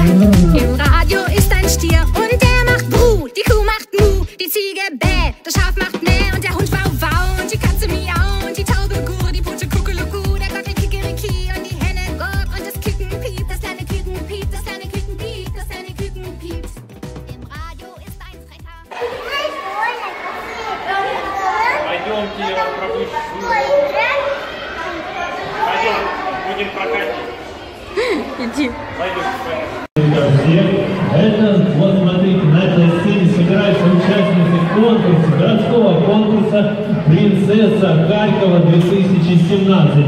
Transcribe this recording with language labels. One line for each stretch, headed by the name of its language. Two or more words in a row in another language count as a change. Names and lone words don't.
German: Im Radio ist ein Stier und der macht Bru, die Kuh macht Mu, die Ziege Bäh, das Schaf macht Mäh und der Hund Wow Wow und die Katze Miau und die Taube Gur, die Pute Kuckeluku, der Gockel Kikeriki und die Henne Gok. Und das Küken piept, das kleine Küken piept, das kleine Küken piept, das kleine Küken piept. Im Radio ist ein Frecher.
Russian: Пойдемте, я вас пропущу. Пойдем, будем прокатить. Иди. Это, вот смотрите, на этой сцене собираются участницы конкурса, городского конкурса «Принцесса Харькова 2017».